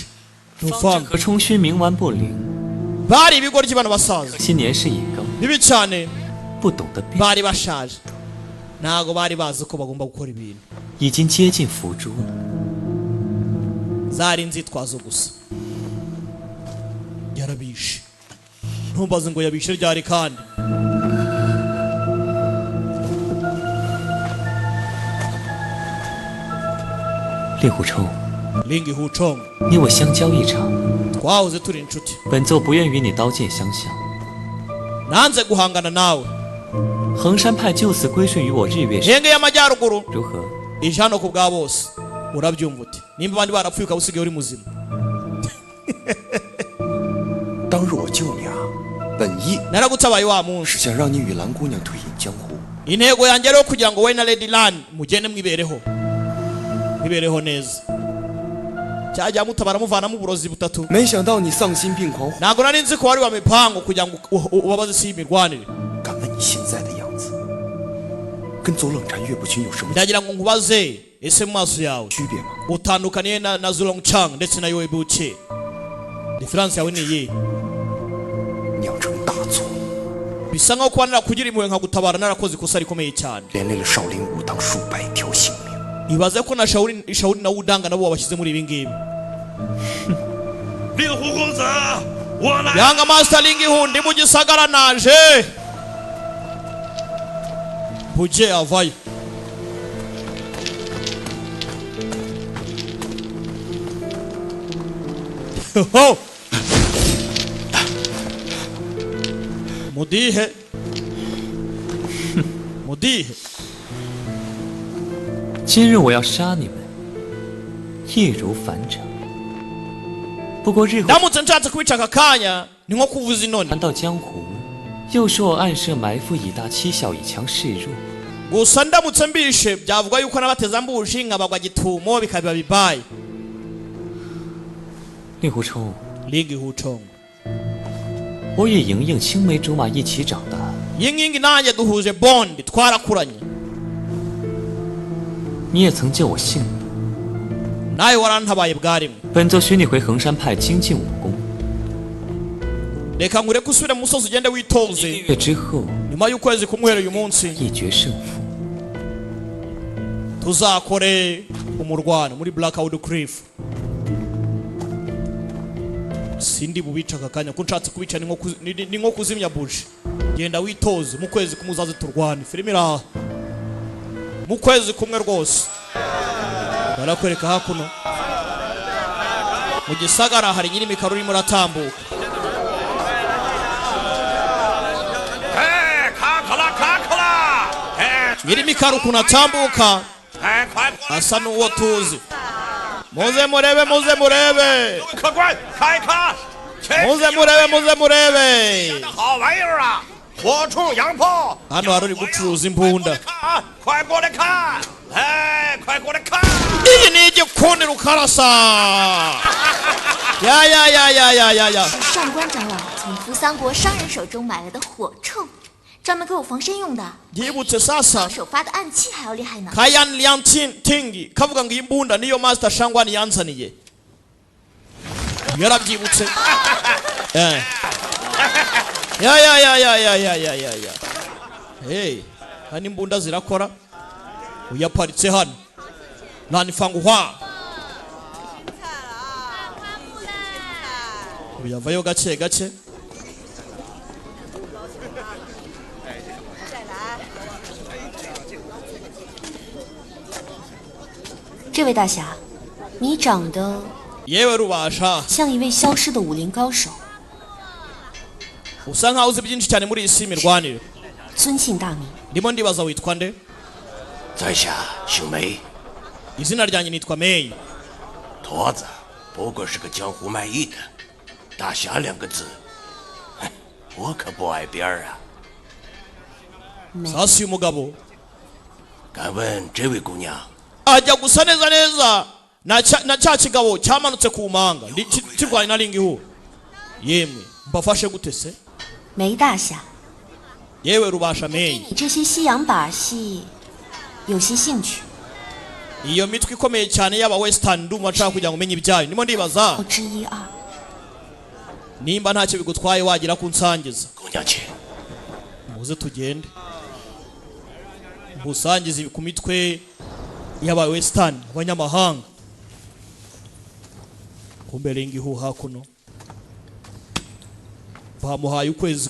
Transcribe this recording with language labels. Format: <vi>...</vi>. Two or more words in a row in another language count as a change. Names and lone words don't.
<zh>方</zh> <rw>Ruvanga</rw> <zh>正和冲勋冥顽不灵，</zh> <rw>bari ibigo ry'abana basaza</rw> <zh>可惜年事已高，</zh> <rw>bibi cyane</rw> <zh>不懂得变，</zh> <rw>bari bashaje ntago bari bazi ko bagomba gukora ibintu</rw> <zh>已经接近伏诛了。</zh> <rw>zari inzitwazo gusa yarabishe ntumbaze ngo yabishe ryari kandi</rw> <zh>猎狐冲，</zh> <rw>Lingi Huchong</rw> <zh>你我相交一场，</zh> <rw>twahoze turi inshuti</rw> <zh>本座不愿与你刀剑相向。</zh> <rw>nanze guhangana nawe</rw> <zh>衡山派就此归顺于我日月山，</zh> <rw>henge y'amajyaruguru</rw> <zh>如何？</zh> <rw>ije hano ku bwa bose urabyumva uti nimba abandi barapfuye ukaba usigaye uri muzima</rw> <zh>当日我救你啊，本意</zh> <rw>naragutabaye wa munsi</rw> <zh>是想让你与蓝姑娘退隐江湖。</zh> <rw>intego yanjye rero kugira ngo we na Lady Lan mugende mwibereho neza cyajya mutabara muvanamo uburozi butatu</rw> <zh>没想到你丧心病狂，</zh> <rw>ntabwo nari nzi ko wari wa mipango kugira ngo ubabaze isi y'imirwanire</rw> <zh>敢问你现在的样子，跟左冷禅岳不群有什么</zh> <rw>ndagira ngo nkubaze ese mu maso yawe</rw> <zh>区别吗？</zh> <rw>utandukaniye na Zulong Chang ndetse na Yoe Buche diferanse yawe ni iyihe</rw> <zh>酿成大错，</zh> <rw>bisa nkaho kuba narakugira impuhwe nkagutabara narakoze ikosa rikomeye cyane</rw> <zh>连累了少林武当数百条性命。</zh> <rw>ibaze ko na shawuli na udanga nabo babashyize muri ibi ngibi</rw> <zh>令狐公子，我来。</zh> <rw>yanga master lingihu ndi mu gisagara naje buje avayo Ho! Mudihe Mudihe</rw> <zh>今日我要杀你们，易如反掌。不过日后</zh> <rw>ndamutse nshatse kubica aka kanya ni nko kuvuza inoni</rw> <zh>谈到江湖，又说我暗设埋伏，以大欺小，以强示弱。</zh> <rw>gusa ndamutse mbishe byavuga yuko nabateza mbushi nkabagwa gitumo bikaba bibaye</rw> <zh>令狐冲，</zh> <rw>lingihu chong</rw> <zh>我与莹莹青梅竹马一起长大，</zh> <rw>yingingi nanjye duhuje bond twarakuranye</rw> <zh>你也曾救我性命。</zh> <rw>nawe warantabaye bwarimwe</rw> <zh>本座许你回衡山派精进武功，</zh> <rw>reka nkureke usubire mu musozi ugende witoze</rw> <zh>月之后</zh> <rw>nyuma y'ukwezi kumwera uyu munsi</rw> <zh>一决胜负。</zh> <rw>tuzakore umurwano muri Blackwood Cliff sindi bubica aka kanya ko nshatse kubica ni nko kuzimya buji genda witoze mu kwezi kumuzaze turwane filime iraha mu kwezi kumwe rwose barakwereka hakuno mu gisagara hari nyiri imikaro urimo uratambuka</rw> <zh>哎，卡克拉，卡克拉！哎，</zh> <rw>nyiri imikaro ukuntu atambuka</rw> <zh>哎，快过来！</zh> <rw>asa n'uwo tuzi muze murebe muze murebe</rw> <zh>客官，看一看，这</zh> <rw>muze murebe muze murebe</rw> <zh>好玩意儿啊！火铳洋炮，</zh> <rw>hano hari uri gucuruza imbunda</rw> <zh>看啊，快过来看！哎，快过来看！</zh> <rw>iyi ni igikundi rukarasa ya</rw> <zh>是上官长老从扶桑国商人手中买来的火铳，专门给我防身用的，</zh> <rw>yibutse sasa</rw> <zh>手发的暗器还要厉害呢。</zh> <rw>kayan liang tingi kavuga ngo iyi mbunda niyo master shangwani yanzaniye yarabyibutse Eh. ya hey hano imbunda zirakora uyaparitse hano nanifanguhwa uyavayo gake gake</rw> <zh>这位大侠，你长得</zh> <rw>yewe rubasha</rw> <zh>像一位消失的武林高手，</zh> <rw>usa nkaho uzi byinshi cyane muri iyi si imirwanire</rw> <zh>尊姓大名？</zh> <rw>ndimo ndibaza witwa nde</rw> <zh>在下姓梅，</zh> <rw>izina ryanjye nitwa Mei</rw> <zh>驼子不过是个江湖卖艺的，大侠2个字，哼，我可不挨边儿啊。</zh> <rw>sasa uyu mugabo</rw> <zh>敢问这位姑娘，</zh> <rw>ajya gusa neza neza na cya kigabo cyamanutse ku manga kirwanya na lingihu yemwe mbafashe gute se</rw> <zh>梅大侠，</zh> <rw>yewe rubasha Mei</rw> <zh>你这些西洋把戏有些兴趣，</zh> <rw>iyo mitwe ikomeye cyane y'aba western ndumva nshaka kugira ngo umenye ibyayo ndimo ndibaza</rw> <zh>我知一二。</zh> <rw>nimba ntacyo bigutwaye wagira kunsangiza</rw> <zh>姑娘请。</zh> <rw>muze tugende ngusangize ku mitwe y'aba western abanyamahanga kumbe lingihu hakuno bamuhaye ukwezi</rw>